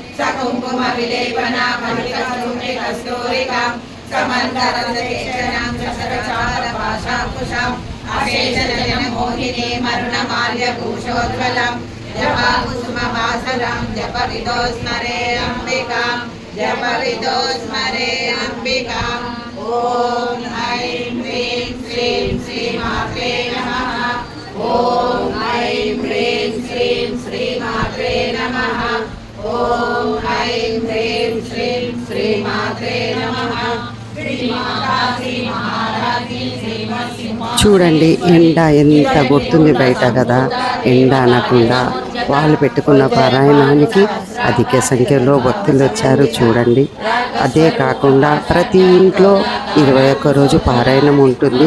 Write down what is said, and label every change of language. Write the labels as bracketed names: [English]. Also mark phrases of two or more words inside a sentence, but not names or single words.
[Sanskrit] सकुङ्कुमविलेपनामलिकस्तूरिकां समन्तरसचेतनां शशरचारभाषाकुशाम् अशेषजनं मोहिनीमरुणमाल्यभूषोज्ज्वलां जपाकुसुमवासरां जपविदो स्मरे अम्बिकां जपविदो स्मरे अम्बिकाम्। ॐ ऐं ह्रीं श्रीं श्रीमात्रे नमः। ॐ ऐं ह्रीं श्रीं श्रीमात्रे नमः। ॐ ऐं ह्रीं श्रीं श्रीमात्रे नमः। [Telugu] చూడండి ఎండ ఎంత కొడుతుంది బయట కదా. ఎండ అనకుండా వాళ్ళు పెట్టుకున్న పారాయణానికి అధిక సంఖ్యలో భక్తులు వచ్చారు చూడండి. అదే కాకుండా ప్రతి ఇంట్లో 21 రోజు పారాయణం ఉంటుంది.